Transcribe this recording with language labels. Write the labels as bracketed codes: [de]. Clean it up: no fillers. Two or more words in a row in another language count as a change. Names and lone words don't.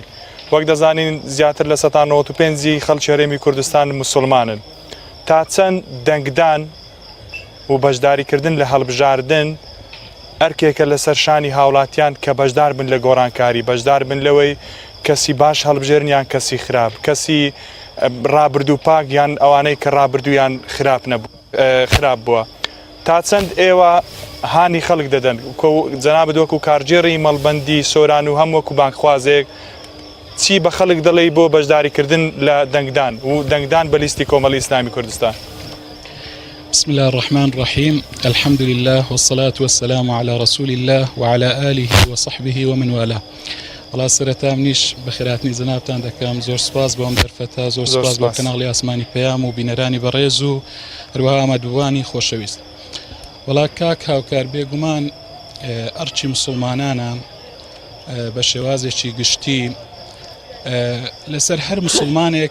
[ckb] وەک دەزانین زیاتر لە 95 خەڵکی هەرێمی کوردستان مسلمانن تا چەند دەنگدان و بەشداریکردن لە هەڵبژاردن ئەرکێکە لەسەر شانی هاوڵاتیان کە بەشدار بن لە گۆڕانکاری بەشدار بن لەوەی کەسی باش هەڵبژێرن یان کەسی خراپ کەسی ڕابردوو پاک یان ئەوانەی کە ڕابردوویان خراپ بووە تا چەند ئێوە هانی خەڵک دەدەن جەنابەت وەکو کارژێڕی مەڵبەندی سۆران و هەم وەکو بانکخوازێک چی بە خەڵک دەڵێ بۆ بەشداریکردن لە دەنگدان و دەنگدان بە لیستی کۆمەڵی ئیسلامی کوردستان. [ar] بسم الله الرحمن الرحيم الحمد لله والصلاة والسلام على رسول الله وعلى آله وصحبه ومن والاه. [ckb] الله سرەتا منیش بەخێراتنی جەنابتان دەکەم زۆر سپاس بۆم دەرفەتە زۆر سپاس بۆ کەناڵی ئاسمانی پەیام و بینەرانی بەڕێز و هەروەها ئامادەبووانی خۆشەویست. وەڵا کاک هاوکار بێگومان ئەرچی مسلمانانە بە شێوازێکی گشتی لەسەر هەر مسلمانێک